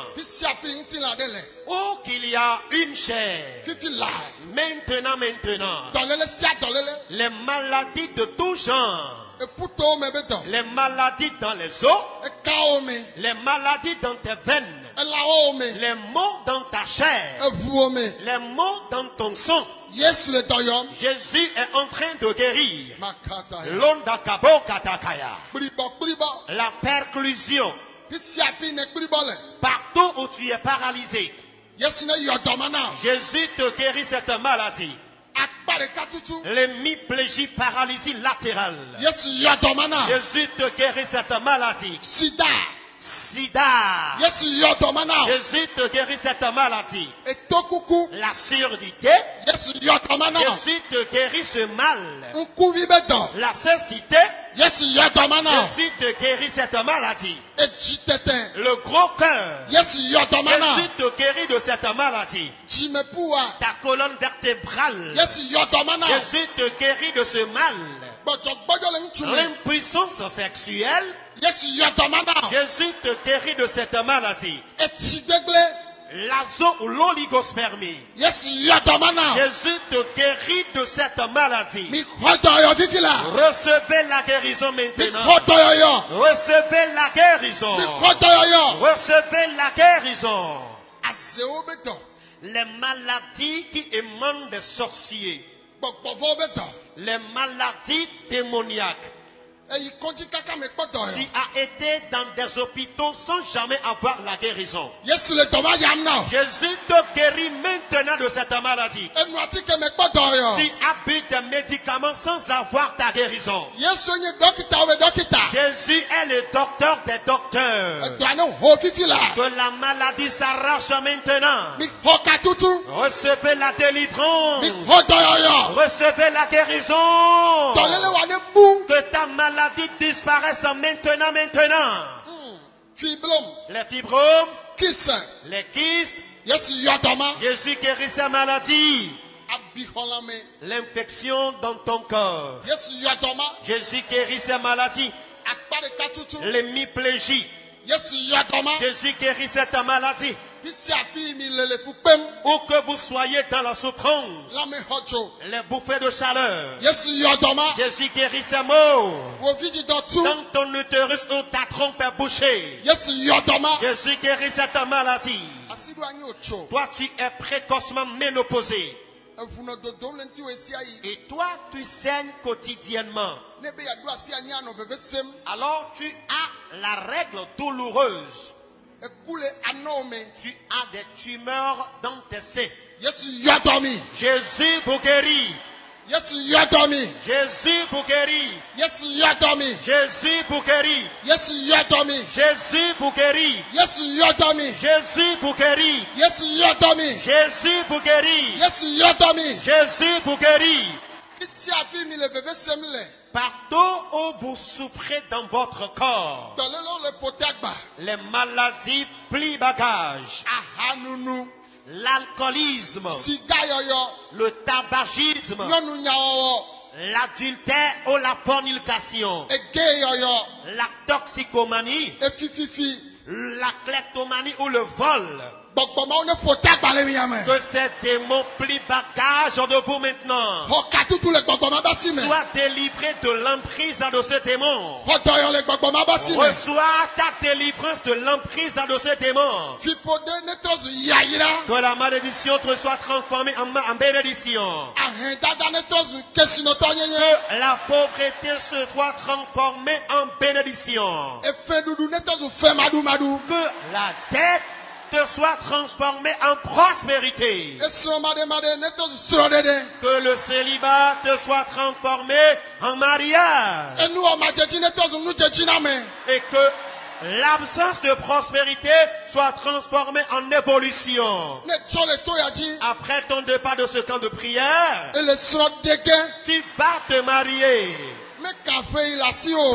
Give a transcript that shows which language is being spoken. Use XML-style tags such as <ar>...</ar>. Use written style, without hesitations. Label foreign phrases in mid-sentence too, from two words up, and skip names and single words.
<fr>Où qu'il y a une chair, maintenant, les maladies de tout genre, les maladies dans les os, les maladies dans tes veines,</fr> <ee>elawo me</ee> <fr>les mots dans ta chair,</fr> <ee>evuwo me</ee> <fr>les mots dans ton sang.</fr> <ee>Yesu le dɔyɔm</ee> <fr>Jésus est en train de guérir. makata ya L'onda kabo katakaya.</fr> <ee>kplibɔ</ee> <fr>La perclusion.</fr> <ee>fisi afi ne kplibɔ le</ee> <fr>Partout où tu es paralysé,</fr> <ee>Yesu ne yɔ dɔma na</ee> <fr>Jésus te guérit cette maladie.</fr> <ee>akpa ɖeka tutu</ee> <fr>L'hémiplégie, paralysie latérale.</fr> <ee>Yesu yɔ dɔma na</ee> <fr>Jésus te guérit cette maladie.</fr> <ee>sida</ee> <fr>Sida.</fr> <ee>Yesu yɔ dɔma na</ee> <fr>Jésus te guérit cette maladie.</fr> <ee>etokuku</ee> <fr>La surdité.</fr> <ee>Yesu yɔ dɔma na</ee> <fr>Jésus te guérit ce mal.</fr> <ee>nkuvi bɛ dɔ</ee> <fr>La cécité.</fr> <ee>Yesu yɔ dɔma na</ee> <fr>Jésus te guérit cette maladie.</fr> <ee>edzi tɛtɛ</ee> <fr>Le gros cœur.</fr> <ee>Yesu yɔ dɔma na</ee> <fr>Jésus te guérit de cette maladie.</fr> <ee>dzimepua</ee> <fr>Ta colonne vertébrale.</fr> <ee>Yesu yɔ dɔma na</ee> <fr>Jésus te guérit de ce mal.</fr> <ee>gbɔdzɔgbɔdzɔ le ŋutsu me</ee> <fr>L'impuissance sexuelle.</fr> <ee>Yesu yɔ dɔma na</ee> <fr>Jésus te guérit de cette maladie.</fr> <ee>etsi gbegble</ee> <fr>L'azo ou l'oligospermie.</fr> <ee>Yesu yɔ dɔma na</ee> <fr>Jésus te guérit de cette maladie.</fr> <ee>mi xɔ dɔyɔ fifi la</ee> <fr>Recevez la guérison</fr> <ee>mi</ee> <fr>maintenant.</fr> <ee>xɔ dɔyɔyɔ</ee> <fr>Recevez la guérison.</fr> <ee>mi xɔ dɔyɔyɔ</ee> <fr>Recevez la guérison.</fr> <ee>azewo bɛ dɔ</ee> <fr>Les maladies qui émanent des sorciers.</fr> <ee>gbɔgbɔvɔwo bɛ dɔ</ee> <fr>Les maladies démoniaques.</fr> <ee>eyi kɔdzi kaka me kpɔ</ee> <fr>Tu</fr> <ee>dɔyɔ</ee> <fr>as été dans des hôpitaux sans jamais avoir la guérison.</fr> <ee>Yesu le dɔma yam na</ee> <fr>Jésus te guérit maintenant de cette maladie.</fr> <ee>enu atike me kpɔ dɔyɔ</ee> <fr>Tu as bu des médicaments sans avoir ta guérison.</fr> <ee>Yesu nye dɔkita wo bɛ dɔkita</ee> <fr>Jésus est le docteur des docteurs.</fr> <ee>edɔa ne ho fifi la</ee> <fr>Que la maladie s'arrache maintenant.</fr> <ee>mi xɔ katutu</ee> <fr>Recevez la délivrance.</fr> <ee>mi xɔ dɔyɔyɔ</ee> <fr>Recevez la guérison.</fr> <ee>dɔlele wa ne bu</ee> <fr>Que ta maladie disparaisse maintenant, maintenant.</fr> <ee>fiblom</ee> <fr>Les fibromes,</fr> <ee>kisɛ</ee> <fr>les kystes,</fr> <ee>Yesu yɔ dɔma</ee> <fr>Jésus guérit ces maladies.</fr> <ee>abixɔlame</ee> <fr>L'infection dans ton corps,</fr> <ee>Yesu yɔ dɔma</ee> <fr>Jésus guérit ces maladies.</fr> <ee>akpa ɖeka tutu</ee> <fr>L'hémiplégie,</fr> <ee>Yesu yɔ dɔma</ee> <fr>Jésus guérit cette maladie.</fr> <ee>fisi afi mi le le fu kpem</ee> <fr>Où que vous soyez dans la souffrance,</fr> <ee>lame xɔ tso</ee> <fr>les bouffées de chaleur,</fr> <ee>Yesu yɔ dɔma</ee> <fr>Jésus guérit ces maux.</fr> <ee>wo vidi dɔ tu</ee> <fr>Dans ton utérus où ta trompe est bouchée,</fr> <ee>Yesu yɔ dɔma</ee> <fr>Jésus guérit cette maladie.</fr> <ee>asi do anyi o tso</ee> <fr>Toi, tu es précocement ménopausé.</fr> <ee>evunɔ dodom le ŋuti wo esi ayi</ee> <fr>Et toi, tu saignes quotidiennement.</fr> <ee>ne be yado asi anyi anɔ veve sem</ee> <fr>Alors, tu as la règle douloureuse.</fr> <ee>eku le anɔwo me</ee> <fr>Tu as des tumeurs dans tes seins.</fr> <ee>Yesu yɔ dɔmi</ee> <fr>Jésus vous guérit.</fr> <ee>Yesu yɔ dɔmi</ee> <fr>Jésus vous guérit.</fr> <ee>Yesu yɔ dɔmi</ee> <fr>Jésus vous guérit.</fr> <ee>Yesu yɔ dɔmi</ee> <fr>Jésus vous guérit.</fr> <ee>Yesu yɔ dɔmi</ee> <fr>Jésus vous guérit.</fr> <ee>Yesu yɔ dɔmi</ee> <fr>Jésus vous guérit.</fr> <ee>Yesu yɔ dɔmi</ee> <fr>Jésus vous guérit.</fr> <ee>fisi afi mi le veve sem le</ee> <fr>Partout où vous souffrez dans votre corps,</fr> <ee>dɔlele le pote agba</ee> <fr>les maladies plient bagage,</fr> <ee>ahanunu</ee> <fr>l'alcoolisme,</fr> <ee>sika yɔyɔ</ee> <fr>le tabagisme,</fr> <ee>nyɔnu nyawɔwɔ</ee> <fr>l'adultère ou la fornication,</fr> <ee>ege yɔyɔ</ee> <fr>la toxicomanie,</fr> <ee>efififi</ee> <fr>la kleptomanie ou le vol.</fr> <ee>gbɔgbɔmawo ne pote agba le mia me</ee> <fr>Que ces démons plient bagage de vous maintenant.</fr> <ee>xɔ katutu le gbɔgbɔma ba si me</ee> <fr>Sois délivré de l'emprise de ce démon.</fr> <ee>xɔ dɔyɔ le gbɔgbɔma ba si me</ee> <fr>Reçois ta délivrance de l'emprise de ce démon.</fr> <ee>fipode ne trɔ zu yayira</ee> <fr>Que la malédiction te soit transformée en bénédiction.</fr> <ee>ahɛndada ne trɔ zu kesinɔtɔ nyenye</ee> <fr>Que la pauvreté se soit transformée en bénédiction.</fr> <ee>efeɖuɖu ne trɔ zu fɛmaɖumaɖu</ee> <fr>Que la dette te soit transformée en prospérité.</fr> <ee>esrɔ̃maɖemaɖe ne trɔ zu srɔ̃ɖeɖe</ee> <fr>Que le célibat te soit transformé en mariage.</fr> <ee>enuwɔmadzedzi ne trɔ zu nudzedzi me</ee> <fr>Et que l'absence de prospérité soit transformée en évolution.</fr> <ee>ne tsɔ le to ya dzi</ee> <fr>Après ton départ de ce camp de prière,</fr> <ee>ele srɔ̃ɖege</ee> <fr>tu vas te marier.</fr> <ee>mekaƒe yi le asi o</ee>